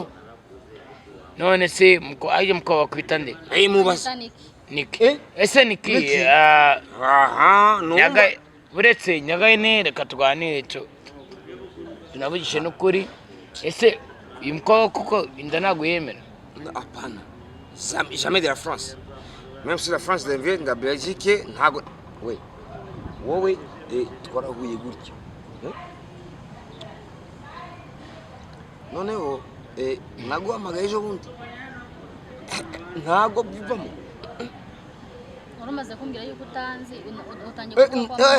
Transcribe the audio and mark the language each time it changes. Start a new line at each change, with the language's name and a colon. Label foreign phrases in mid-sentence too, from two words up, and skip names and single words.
Kinyarwanda: None se mukobwa bakwita nde? Mubaza. Niki. Ese Niki no. buretse Nyagahene reka tuganire tunavugishe n'ukuri ese uyu mukobwa koko inda ntabwo yemera? Apana.
French: Jamais de la France. Même si la France devient de la Belgique,
Kinyarwanda: ntago. We. Wowe twarahuye gutyo. Noneho naguhamagaye ejo bundi. Ntago bivamo. urumaze kumbwira yuko utanzi utangiye kuvuga